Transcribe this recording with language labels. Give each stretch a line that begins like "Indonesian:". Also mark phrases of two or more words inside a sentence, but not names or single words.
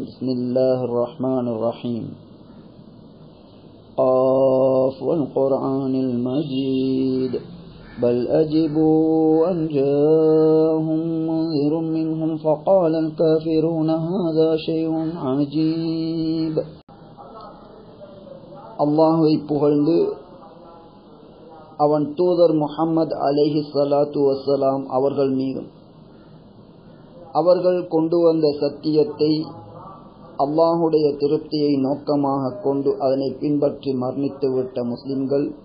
Arabic: بسم الله الرحمن الرحيم. قاف والقرآن المجيد بل أجبوا أن جاءهم منذر منهم فقال الكافرون هذا شيء عجيب.
Tamil: அல்லாஹ்வை புகழ்ந்து அவன் தூதர் முஹம்மது
Arabic: عليه الصلاة والسلام
Tamil: அவர்கள் மீதும் அவர்கள் கொண்டு வந்த சத்தியத்தை அல்லாஹுடைய திருப்தியை நோக்கமாக கொண்டு அதனை பின்பற்றி மரணித்துவிட்ட முஸ்லிம்கள்